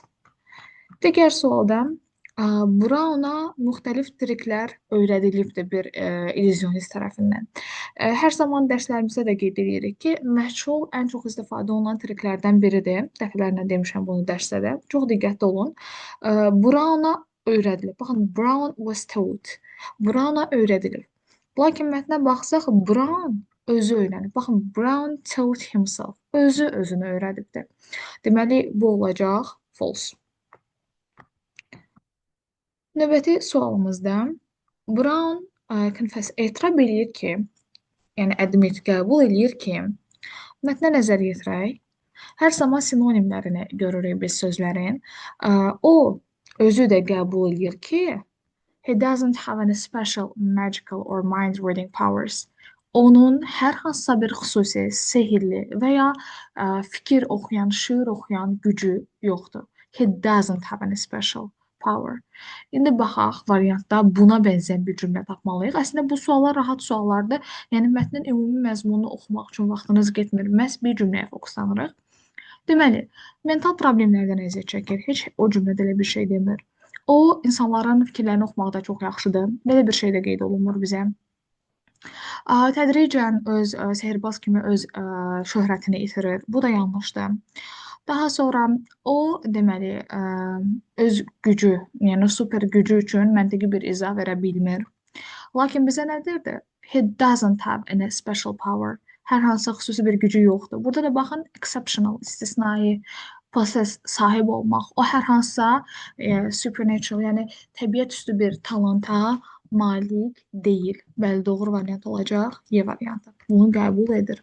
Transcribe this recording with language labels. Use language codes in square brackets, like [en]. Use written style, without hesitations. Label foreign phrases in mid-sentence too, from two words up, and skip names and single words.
[az] Digər sualda Brown'a müxtəlif triklər öyrədilibdir bir illüzyonist tərəfindən. Hər zaman dərslərimizdə də qeyd edirik ki, məchul ən çox istifadə olunan triklərdən biridir. Dəfələrlə demişəm bunu dərsdə də. Çox diqqətli olun. Brown'a öyrədilib. Baxın, [en] Brown was taught. [az] Brown'a öyrədilib. Lakin mətnə baxsaq, Brown özü öyrənib. Baxın, [en] Brown taught himself. [az] Özü özünü öyrədibdir. Deməli, bu olacaq false. Növbəti sualımızda Brown etiraf edir ki, yəni admit qəbul edir ki, mətnə nəzər yetirək. Hər zaman sinonimlərini görürük biz sözlərin. O özü də qəbul edir ki, [en] he doesn't have any special magical or mind reading powers. [az] Onun hər hansısa bir xüsusi, sehirli və ya fikir oxuyan, şeir oxuyan gücü yoxdur. [en] He doesn't have any special power. [az] İndi baxaq variantda buna bənzər bir cümlə tapmalıyıq. Əslində bu suallar rahat suallardır. Yəni mətnin ümumi məzmununu oxumaq üçün vaxtınız getmir. Məhz bir cümləyə fokuslanırıq. Deməli, mental problemlərdən əziyyət çəkir. Heç o cümlədə elə bir şey demir. O, insanların fikirlərini oxumaqda çox yaxşıdır. Belə bir şey də qeyd olunmur bizə. Tədricən öz sehirbaz kimi öz şöhrətini itirir. Bu da yanlışdır. Daha sonra o, deməli, öz gücü, yəni super gücü üçün məntiqi bir izah verə bilmir. Lakin bizə nə deyirdi? [en] He doesn't have any special power. [az] Hər hansı xüsusi bir gücü yoxdur. Burada da baxın, exceptional, istisnai, possess, sahib olmaq. O hər hansısa supernatural, yəni təbiət üstü bir talanta malik deyil. Bəli, doğru variant olacaq Y variantı. Bunu qəbul edir.